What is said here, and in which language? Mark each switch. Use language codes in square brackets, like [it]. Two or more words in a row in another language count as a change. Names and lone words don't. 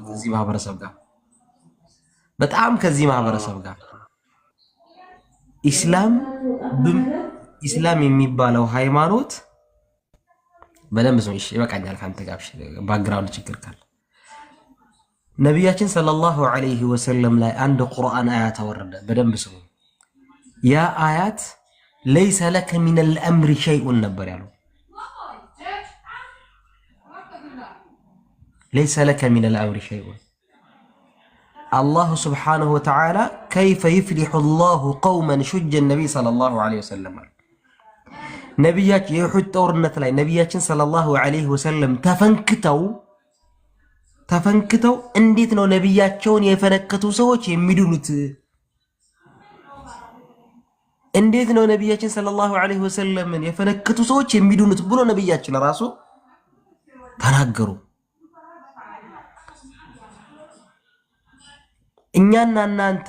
[am] ከዚህ ማህበረሰብ ጋር በጣም ከዚህ ማህበረሰብ ጋር ኢስላም የሚባለው ሃይማኖት በደንብ ሰው ይበቃኛል ካንተ ጋር ባክግራውንድ ችግር ካለ ነብያችን [ar] صلى الله عليه وسلم [am] ላይ አንድ ቁርአን አያት አወረደ። በደንብ ሰው ያ አያት [ar] ليس لك من الامر شيء [am] ነበር ያለው። [ar] ليس لك من الامر شيء الله سبحانه وتعالى كيف يفلح الله قوما شج النبي صلى الله عليه وسلم [am] ነብያችን የኡሁድ ጦርነት ላይ ነብያችን [ar] صلى الله عليه وسلم [am] ተፈንክተው እንዴት ነው ነብያቸውን የፈነከቱ ሰዎች የሚድኑት? እንዴት ነው ነብያችን [ar] صلى الله عليه وسلم [am] የፈነከቱ ሰዎች የሚድኑት ብሎ ነብያችን ራሱ ተናገሩ። እኛና እናንተ